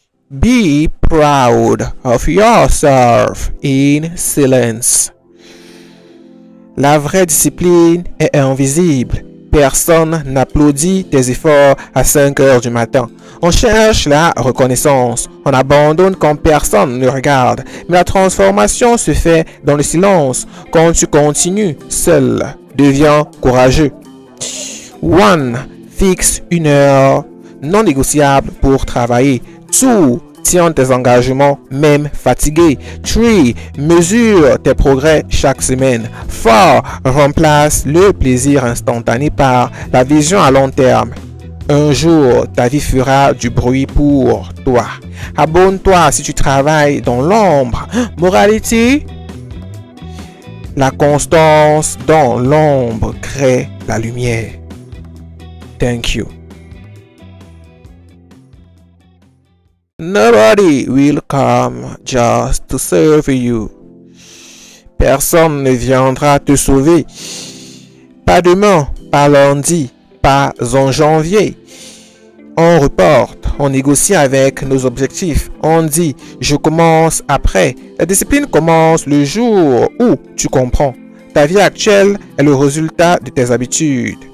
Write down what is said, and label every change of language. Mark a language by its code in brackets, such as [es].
[en] Be proud of yourself in silence. [fr] La vraie discipline est invisible. Personne n'applaudit tes efforts à 5 heures du matin. On cherche la reconnaissance. On abandonne quand personne ne regarde. Mais la transformation se fait dans le silence. Quand tu continues seul, deviens courageux. 1. Fixe une heure non négociable pour travailler. 2. Tiens tes engagements même fatigué. 3. Mesure tes progrès chaque semaine. 4. Remplace le plaisir instantané par la vision à long terme. Un jour, ta vie fera du bruit pour toi. Abonne-toi si tu travailles dans l'ombre. Moralité. La constance dans l'ombre crée la lumière. [en] Thank you. Nobody will come just to serve you. [fr] Personne ne viendra te sauver. Pas demain, pas lundi, pas en janvier. On reporte, on négocie avec nos objectifs. On dit, je commence après. La discipline commence le jour où tu comprends. Ta vie actuelle est le résultat de tes habitudes.